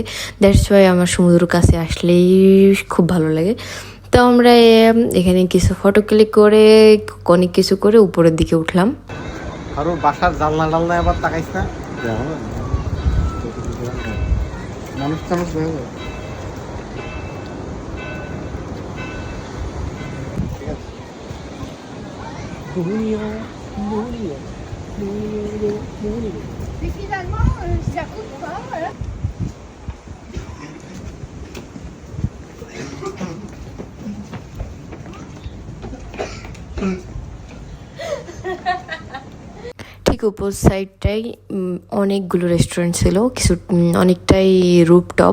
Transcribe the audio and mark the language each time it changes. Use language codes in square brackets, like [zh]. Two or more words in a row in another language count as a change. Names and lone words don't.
[en] that's why [bn] আমার সমুদ্র কাছে আসলেই খুব ভালো লাগে। তো আমরা এখানে কিছু [en] photo click [bn] করে অনেক কিছু করে উপরের দিকে উঠলাম। আর বাসার জানলা টালনা আবার তাকাইছ না মানুষ টানুষ হয়ে যায়। [fr] Mais finalement, ça coûte pas, voilà. [bn] ঠিক উপর সাইডটাই অনেকগুলো রেস্টুরেন্ট ছিল, কিছু অনেকটাই রুপটপ।